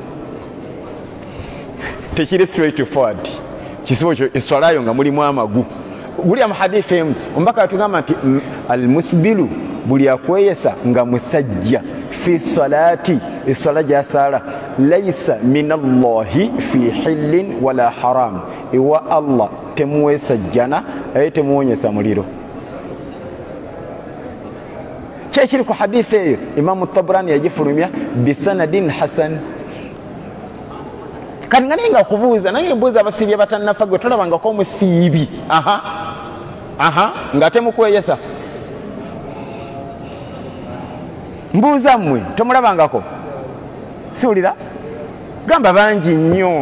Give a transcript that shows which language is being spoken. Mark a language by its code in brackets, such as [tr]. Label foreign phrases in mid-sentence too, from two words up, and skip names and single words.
[lg] tekiri straight forward kisibo kyo eswalayo nga mulimu amagu buli amahadithi emu ombaka atugamba nti almusbilu buli akweyesa nga musajja [ar] في صلاة [lg] eswala gyasala [ar] ليس من الله في حل ولا حرام [lg] ewa Allah temuwesa jjana aye temuwonyesa muliro kyekiri ku hadithi eyo imamu Tabrani yagifulumya [ar] بسند حسن [lg] kati nga ninga kubuuza nange mbuuza abasiibi abatannafa gwe tolabangako omusiibi nga temukweyesa mbuuza mmwe tomulabangako siwulira gamba bangi nnyo